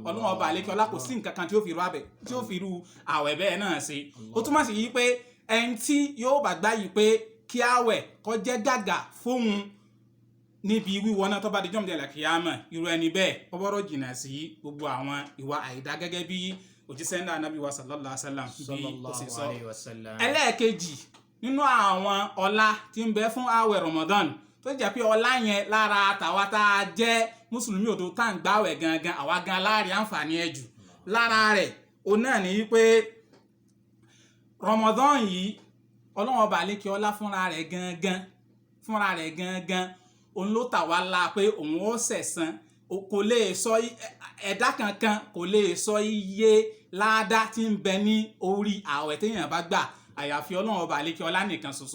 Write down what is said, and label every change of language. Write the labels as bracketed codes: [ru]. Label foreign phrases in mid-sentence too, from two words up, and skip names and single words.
[yo] Ọlọ́run ọba àlékè ọlá kò sí nǹkan kan tí ó fi ru àwẹ̀ bẹ́ẹ̀ náà ṣe. Ó túmọ̀ sí yìí pé ẹni tí yóò bá gbà yìí pé kí àwẹ̀ kó jẹ́ gàgà fóun níbi wíwọ náà tó bá di jọ́mdé àlàkìyámà, irú ẹni bẹ́ẹ̀ ó gbọ́dọ̀ jìnnà sí gbogbo àwọn ìwà àìdá gẹ́gẹ́ bí òjíṣẹ́ ńlá Ànábì wa [ar] صلى الله عليه وسلم [yo] bí ó sì sọ. Ẹlẹ́ẹ̀kejì nínú àwọn ọlá tí ń bẹ fún àwẹ̀ Ramadan tó tó jẹ́ pé ọlá yẹn lára tàwa tá a jẹ́ mùsùlùmí òdo tá à ń gbààwẹ̀ gangan àwa gan láàrin àǹfààní ẹ̀ jù lára rẹ̀ òun náà ní wípé Ramadan yìí ọlọ́run ọba àlékè ọlá fúnra rẹ̀ gangan òun ló tà wá la pé òun ó sẹ̀san kò lè sọ ẹ̀dá kankan kò lè sọ iye láàdá tí ń bẹ ní orí ààwẹ̀ téèyàn bá gbà àyàfi ọlọ́run ọba àlékè ọlá nìkan ṣoṣo.